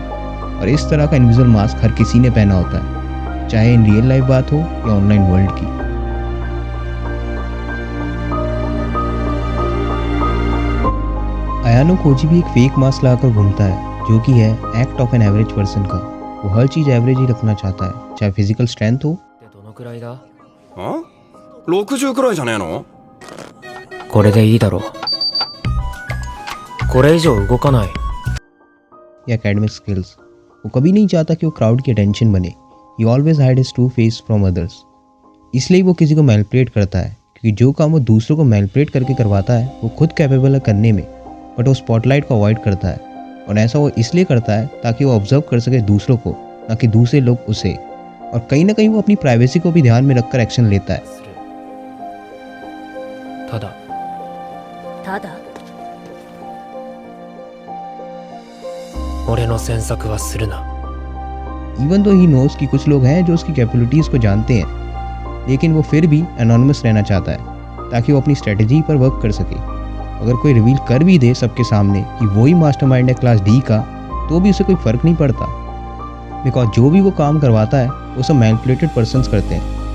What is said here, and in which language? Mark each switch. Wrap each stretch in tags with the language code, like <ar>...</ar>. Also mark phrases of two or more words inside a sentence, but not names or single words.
<hi>और इस तरह का</hi> <en>invisible mask</en> <hi>हर किसी ने पहना होता है, चाहे</hi> <en>in real life</en> <hi>बात हो या</hi> <en>online world</en> <hi>की। यानुकोजी भी एक</hi> <en>fake mask</en> <hi>लगाकर घूमता है, जो कि है</hi> <en>act of an average person</en> <hi>का। वो हर चीज एवरेज ही रखना चाहता है, चाहे</hi> <en>physical strength</en> <hi>हो।</hi> <ja>どのくらいだ？ 60くらいじゃねえの？これでいいだろう。これ以上動かない。</ja> <hi>या</hi> <en>academic skills.</en> <hi>वो कभी नहीं चाहता कि वो क्राउड की अटेंशन बने।</hi> <en>he always hide his true face from others.</en> <hi>इसलिए वो किसी को मैनिपुलेट करता है, क्योंकि जो काम वो दूसरों को मैनिपुलेट करके करवाता है वो खुद कैपेबल है करने में, बट वो स्पॉटलाइट को अवॉइड करता है। और ऐसा वो इसलिए करता है ताकि वो ऑब्जर्व कर सके दूसरों को, ना कि दूसरे लोग उसे। और कहीं ना कहीं वो अपनी प्राइवेसी को भी ध्यान में रखकर एक्शन लेता है।</hi> <ja>ただただ俺の詮索はするな。</ja> <en>even though he knows</en> <hi>कि कुछ लोग हैं जो उसकी कैपेबिलिटीज़ को जानते हैं, लेकिन वो फिर भी एनोनिमस रहना चाहता है ताकि वो अपनी स्ट्रेटजी पर वर्क कर सके। अगर कोई रिवील कर भी दे सबके सामने कि वही मास्टरमाइंड है क्लास डी का, तो भी उसे कोई फ़र्क नहीं पड़ता, बिकॉज जो भी वो काम करवाता है वो सब</hi> <en>manipulated persons</en> <hi>करते हैं।</hi>